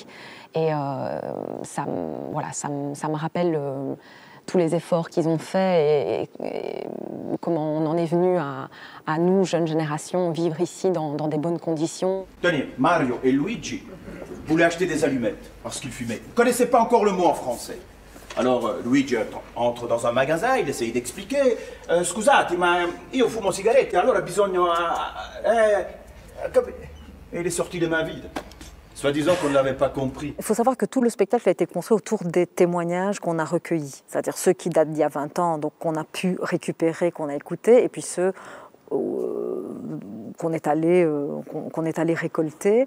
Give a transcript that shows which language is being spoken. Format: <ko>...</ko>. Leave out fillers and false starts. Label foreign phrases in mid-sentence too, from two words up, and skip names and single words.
<fr>Et ça me rappelle tous les efforts qu'ils ont faits et comment on en est venu à nous, jeunes générations, vivre ici dans des bonnes conditions. Tenez, Mario et Luigi voulaient acheter des allumettes parce qu'ils fumaient. Ils ne connaissaient pas encore le mot en français. Alors Luigi entre dans un magasin, il essaye d'expliquer.</fr> <it>Scusate, ma io fumo sigarette, allora bisogna...</it> <fr>Et il est sorti les mains vides. Soi-disant qu'on ne l'avait pas compris. Il faut savoir que tout le spectacle a été construit autour des témoignages qu'on a recueillis. C'est-à-dire ceux qui datent d'il y a 20 ans, donc qu'on a pu récupérer, qu'on a écoutés, et puis ceux qu'on est allé récolter.</fr>